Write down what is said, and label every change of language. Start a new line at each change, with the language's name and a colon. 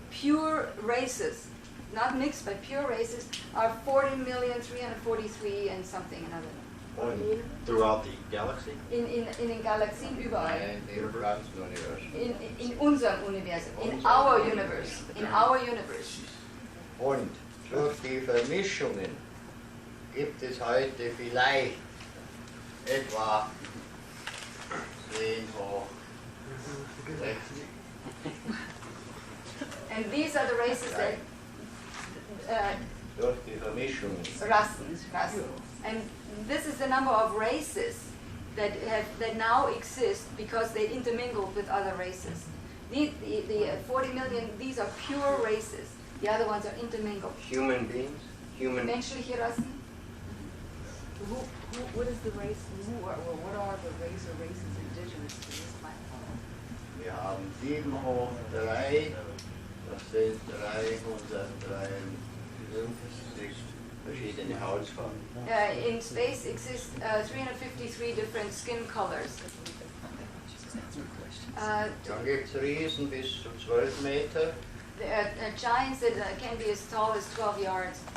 English: Pure races, not mixed, but pure races are 40,343 and something another.
German: Und
English: Throughout the galaxy?
German: In den Galaxien überall. im ganzen Universum. In unserem Universum,
English: in our universe, in our universe.
German: Und durch die Vermischungen gibt es heute vielleicht etwa 10 hoch 60.
English: And these are the races that
German: Durch die Vermischungen. Rassen.
English: And this is the number of races that now exist because they intermingled with other races. The 40 million, these are pure races. The other ones are intermingled. Human beings?
German: Menschliche Rassen.
English: What is the race? What are the races indigenous to this planet?
German: Wir haben 7 hoch 3, das sind 353 verschiedene Hautfarben.
English: In space exist 353 different skin colors.
German: Dann gibt es Riesen bis zu 12 Meter.
English: Giants that can be as tall as 12 yards.